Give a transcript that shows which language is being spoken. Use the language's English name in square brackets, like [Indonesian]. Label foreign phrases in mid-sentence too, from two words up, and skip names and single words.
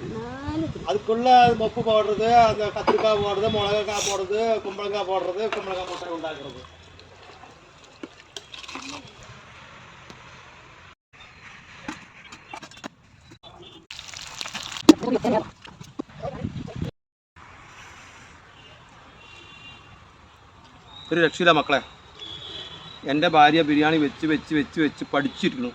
[Tamil] அதுக்குள்ள மொப்பு போடுறது, அந்த கத்திரிக்காய் போடுறது, மிளகாய் போடுறது, கும்பளங்காய் போடுறது, கும்பளங்காய் முட்டை உண்டாக்குறது. [Malayalam] ഒരു രക്ഷയില്ല മക്കളെ. എൻ്റെ ഭാര്യ ബിരിയാണി വെച്ച് വെച്ച് വെച്ച് വെച്ച് പഠിച്ചിരിക്കുന്നു.